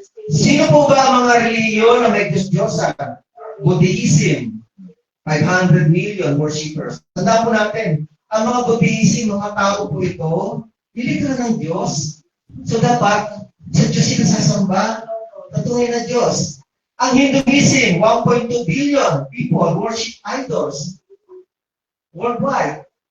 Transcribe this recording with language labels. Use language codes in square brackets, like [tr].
[tl] Sino po ba ang mga reliyon na may Diyos-Diyosan? [en] Buddhism, 500 million worshippers. [tl] Tandaan po natin, ang mga Buddhism, mga tao po ito, nilikha ng Diyos. So dapat, sa Diyos sila sasamba, tatuloy na Diyos. [en] Ang Hinduism, 1.2 billion people worship idols worldwide.